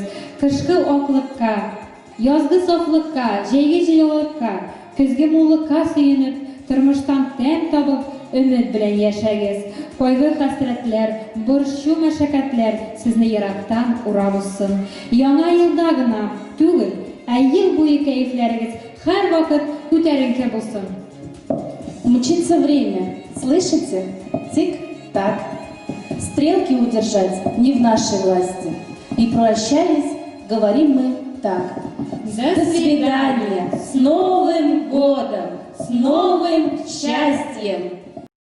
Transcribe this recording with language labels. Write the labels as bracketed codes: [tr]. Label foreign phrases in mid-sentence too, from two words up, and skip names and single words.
[tt] Кышкы аклыкка, язгы сафлыкка, җәйге җылылыкка, көзге муллыкка сөенеп, тормыштан тәм табып, өмет белән яшәгез. Кайгы хәсрәтләр, борчу мәшәкатьләр сезне ерактан урап узсын. Яңа елда гына түгел, ә ел буе кәефләрегез һәрвакыт күтәренке булсын. [ru] Мчится время, слышите? Тик-так. Стрелки удержать не в нашей власти. И прощаясь, говорим мы так. До свидания, с Новым годом, с новым счастьем!